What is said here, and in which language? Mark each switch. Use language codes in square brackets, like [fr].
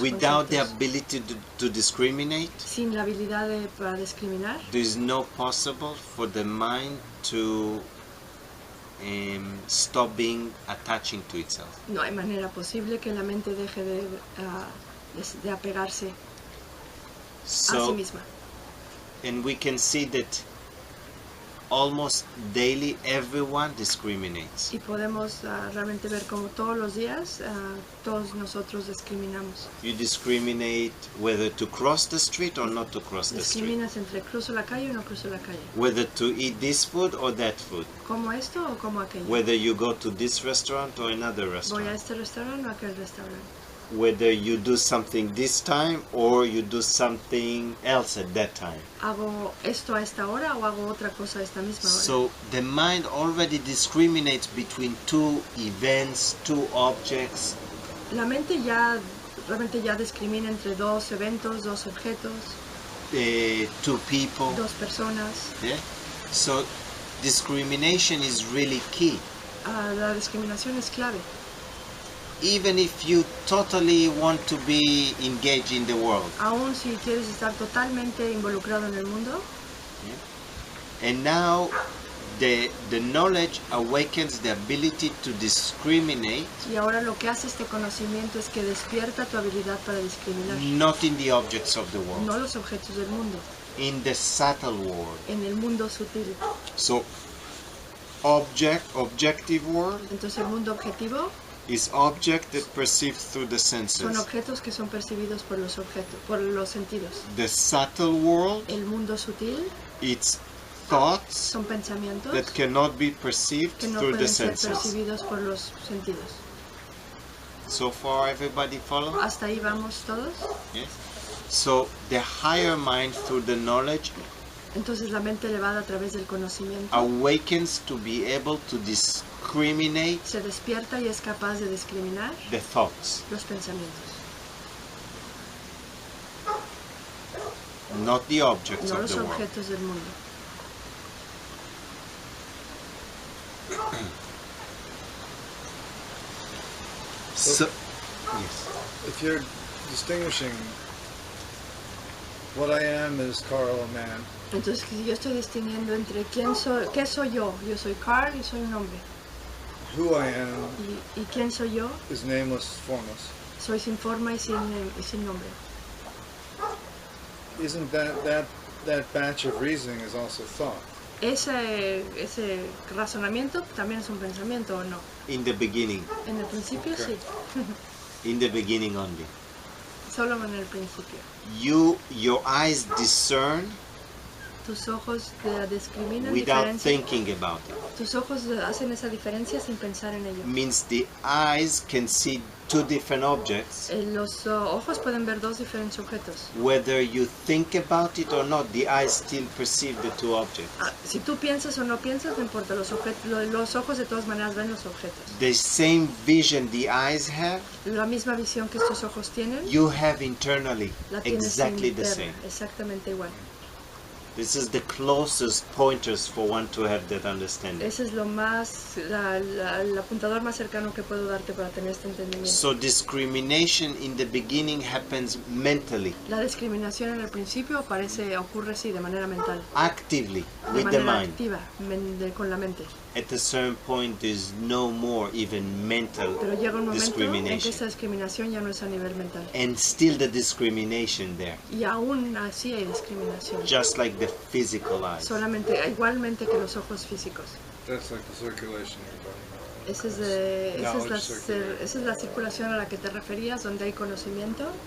[en] Without the [es] conceptos. [en] ability to discriminate, [es] Sin la habilidad para discriminar, [en] there is no possible for the mind to stop being attaching to itself. [es] no hay manera posible que la mente deje de apegarse a sí [en] So, [es] misma. [en] and we can see that almost daily everyone discriminates. [es] Y podemos realmente ver como todos los días todos nosotros discriminamos. [en] You discriminate whether to cross the street or not to cross the street, [es] Discriminas entre cruzo la calle o no cruzo la calle. [en] whether to eat this food or that food, [es] ¿Como esto o como aquello? [en] whether you go to this restaurant or another [es] ¿Voy a este restaurante o a aquel restaurante? [en] whether you do something this time or you do something else at that time. [es] ¿Hago esto a esta hora o hago otra cosa a esta misma hora? [en] So the mind already discriminates between two events, two objects, [es] La mente realmente ya discrimina entre dos eventos, dos objetos, [en] two people. [es] dos personas. [en] Yeah? So discrimination is really key. [es] La discriminación es clave. [en] Even if you totally want to be engaged in the world. [es] Aún si quieres estar totalmente involucrado en el mundo, [en] And now the knowledge awakens the ability to discriminate, [es] y ahora lo que hace este conocimiento es que despierta tu habilidad para discriminar. [en] not in the objects of the world, [es] No los objetos del mundo, [en] in the subtle world. [es] en el mundo sutil. [en] So objective world [es] Entonces el mundo objetivo [en] is object that perceived through the [es] son [en] senses. [es] objetos que son percibidos por los sentidos. [en] The subtle world, [es] El mundo sutil [en] it's thoughts [es] son pensamientos [en] that cannot be perceived [es] que no [en] through the [es] pueden ser [en] senses. [es] percibidos por los sentidos. [en] So far everybody follow? [es] ¿Hasta ahí vamos todos? [en] Yes. So the higher mind through the knowledge [es] Entonces la mente elevada a través del conocimiento [en] awakens to be able to discriminate [es] se despierta y es capaz de discriminar [en] the thoughts, [es] los pensamientos, [en] not the objects [es] no [en] of [es] los [en] the world. [es] objetos del mundo. [en] So, yes. If you're distinguishing what I am is Carl, a man, [es] Entonces si yo estoy distinguiendo entre qué soy yo soy Carl y soy un hombre. [en] who I am [es] ¿Y quién soy yo? [en] is nameless, formless. [es] Soy sin forma y sin nombre. [en] Isn't that batch of reasoning is also thought? [es] ese razonamiento también es un pensamiento o no. [en] In the beginning. [es] En el principio sí, [en] In the beginning only. [es] solo en el principio. [en] Your eyes discern [es] Tus ojos discriminan [en] without [es] diferencia. [en] thinking about it. [es] Tus ojos hacen esa diferencia sin pensar en ello. [en] Means the eyes can see two different objects. [es] Los ojos pueden ver dos diferentes objetos. [en] Whether you think about it or not, the eyes still perceive the two objects. [es] Si tú piensas o no piensas, no importa, los ojos de todas maneras ven los objetos. [en] The same vision the eyes have, [es] La misma visión que estos ojos tienen, [en] you have internally. [es] la tienes [en] Exactly the [es] interna, [en] same. [es] exactamente igual. [en] This is the closest pointers for one to have that understanding. [es] Ese es lo más, el apuntador más cercano que puedo darte para tener este entendimiento. [en] So discrimination in the beginning happens mentally, [es] La discriminación en el principio ocurre así, de manera mental, [en] actively, [es] de [en] with the [es] manera [en] mind. [es] activa, con la mente. [en] At a certain point, there's no more even mental [es] Pero llega un momento en que [en] discrimination. [es] esta discriminación ya no es a nivel mental. [en] And still the discrimination there, [es] Y aún así hay discriminación. [en] just like the physical eyes. [es] Igualmente que los ojos físicos. [en] That's like the circulation you're talking about. [es] Esa es la circulación a la que te referías, donde hay conocimiento.